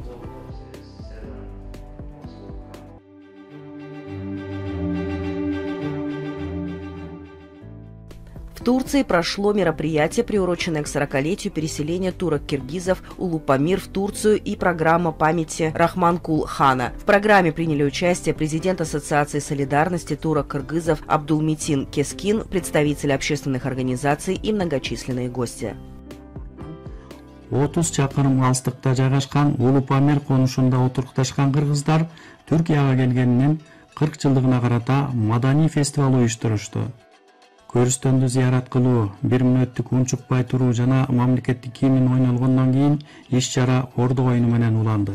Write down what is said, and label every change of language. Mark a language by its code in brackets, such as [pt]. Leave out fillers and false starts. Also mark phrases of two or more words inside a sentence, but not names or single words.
[ru] В Турции прошло мероприятие, приуроченное к 40-летию переселения турок-киргизов Улупамир в Турцию и программа памяти Рахман-Кул-хана. В программе приняли участие президент Ассоциации солидарности турок-кыргызов Абдулметин Кескин, представители общественных организаций и многочисленные гости. [ky] 30 чакырым алыстыкта жайгашкан Улупамир конушунда отурукташкан кыргыздар Түркияга келгенинин 40 жылдыгына карата маданий фестиваль уюштурушту. Көрүстөндү зыярат кылуу, 1 мүнөттүк унчукпай туруу жана мамлекеттик гимн ойнолгондон кийин иш-чара ордо оюну менен уланды.